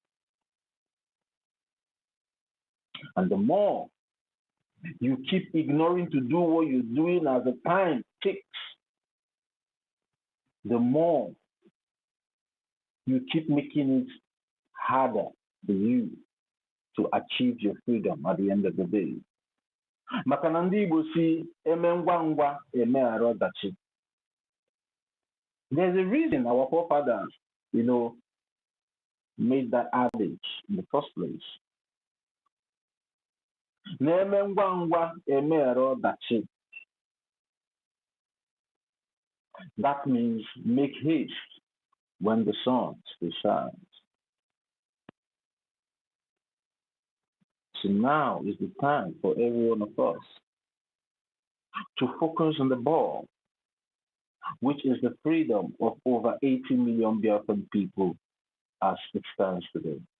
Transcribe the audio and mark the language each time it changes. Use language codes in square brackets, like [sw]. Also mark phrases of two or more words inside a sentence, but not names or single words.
[en] And the more you keep ignoring to do what you're doing as the time ticks, the more you keep making it harder for you to achieve your freedom at the end of the day. [ig] Maka na ndị Igbo si eme ngwa ngwa emeghara ọdachi. [en] There's a reason our forefathers, made that adage in the first place. [ig] Na-eme ngwa ngwa emeghara ọdachi. [en] That means make haste when the sun still shines. So now is the time for every one of us to focus on the ball, which is the freedom of over 80 million Biafran people as it stands today.